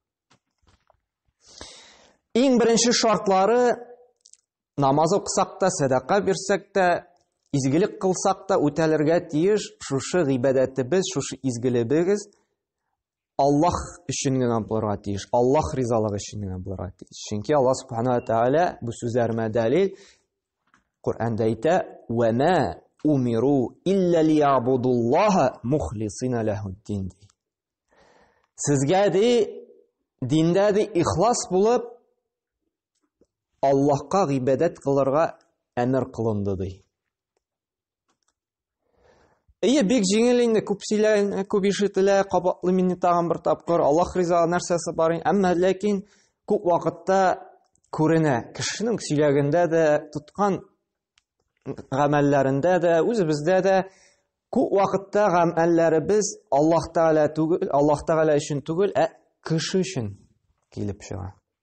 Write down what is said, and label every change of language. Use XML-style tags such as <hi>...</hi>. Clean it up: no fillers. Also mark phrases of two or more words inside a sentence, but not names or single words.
<tt>Иң беренче шартлары намаз укысак та, садака бирсәк тә, изгелек кылсак та үтәлергә тиеш шушы гыйбадәтебез, шушы изгелебез Аллаһ өчен генә булырга тиеш, Аллаһ ризалыгы өчен генә булырга тиеш. Чөнки Аллаһ Субханаһу ва Тәгалә бу сүзләргә дәлил Куръанда әйтә:</tt> <ar>"وما أمروا إلا ليعبدوا الله مخلصين له الدين."</ar> <tt>Сезгә диндә ихлас булып Аллаһка гыйбадәт кылырга әмер кылынды ди. Бик җиңел инде, күп сөйләнә, күп ишетелә, кабатлы мине тагын бер тапкыр, Аллаһ риза нәрсәсе бар, әмма ләкин күп вакытта күренә, кешенең сөйләгәндә дә, тоткан гамәлләрендә дә, үзебездә дә күп вакытта гамәлләребез Аллаһ Тәгалә түгел, Аллаһ Тәгалә өчен түгел, кеше өчен килеп чыга.</tt>